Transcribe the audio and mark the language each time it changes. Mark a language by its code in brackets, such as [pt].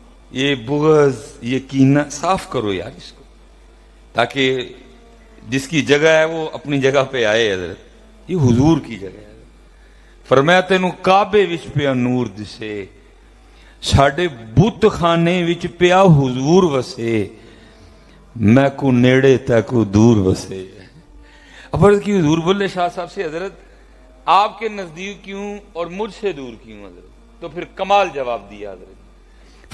[ur] یہ بغض، یہ کینہ صاف کرو یار اس کو، تاکہ جس کی جگہ ہے وہ اپنی جگہ پہ آئے. حضرت یہ حضور کی جگہ ہے. [pa] فرمایا تینوں کعبے وچ پیا نور دسے، ساڈے بت خانے وچ پیا حضور وسے، میں کو نیڑے تے کو دور وسے. [ur] اب عرض کی حضور بلے شاہ صاحب سے حضرت آپ کے نزدیک کیوں اور مجھ سے دور کیوں حضرت؟ تو پھر کمال جواب دیا حضرت.